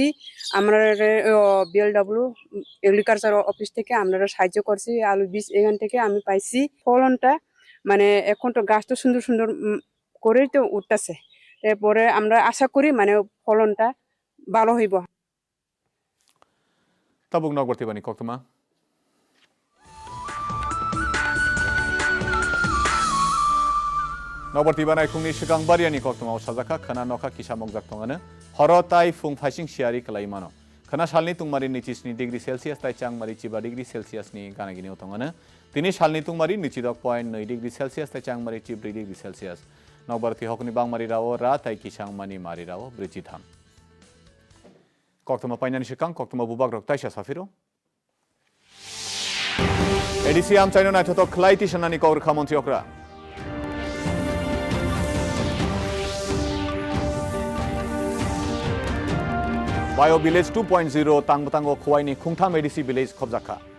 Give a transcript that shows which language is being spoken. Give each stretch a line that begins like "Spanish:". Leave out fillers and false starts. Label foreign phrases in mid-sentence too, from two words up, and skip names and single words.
Bangla: আমরা
English: BLW agriculture office
Bangla: থেকে আমরা সাহায্য করছি, আলু বীজ এখান থেকে আমি পাইছি। ফলনটা মানে এখন তো গাছ তো সুন্দর সুন্দর করেই তো উঠতেছে, এরপরে আমরা আশা করি মানে ফলনটা ভালো হইব।
Kok Borok: tabuk nok bertibani koktuma nok bertibani khungni sigang bariani koktuma sajaka khana nokha kisamok jaktongane horotai fung phasing siari kalaimano khana salni tungmari nicisni
English: degree celsius
Kok Borok: tai changmari chiba
English: degree celsius
Kok Borok: ni ganagini otongane tini salni tungmari nichidok 0.9
English: degree celsius
Kok Borok: tai changmari chib
English: degree celsius
Kok Borok: nok berti hokni bangmari rawo ra tai kisangmani mari rawo brichitham koktuma painani sikang koktuma bubak rok taisa safiro এডিসি আম চাইনো না তো খলাইতি সনানি কৌরখা মন্ত্রী অকরা বায়ো ভিলেজ 2.0 তাংবতাঙ্গ খোয়াইনি খুংথাম
English: ADC village
Kok Borok: খবজাখা